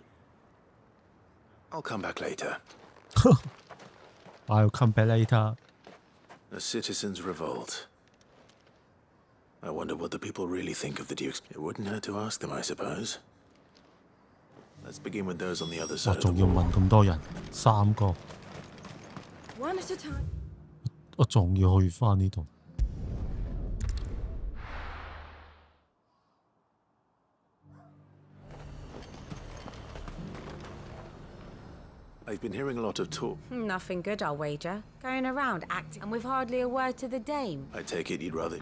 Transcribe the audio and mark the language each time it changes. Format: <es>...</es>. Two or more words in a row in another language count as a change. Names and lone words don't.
<en>I'll come back later. I'll come back later. A citizens' revolt. I wonder what the people really think of the Dukes. It wouldn't hurt to ask them, I suppose. Let's begin with those on the other 我 side of 仲 the 要 wall.</en> <yue>問咁多人，3個，</yue> <en>One at a time.</en> <yue>我仲要去翻呢度。</yue> <en>I've been hearing a lot of talk. Nothing good, I'll wager. Going around acting, and with hardly a word to the dame. I take it you'd rather...</en>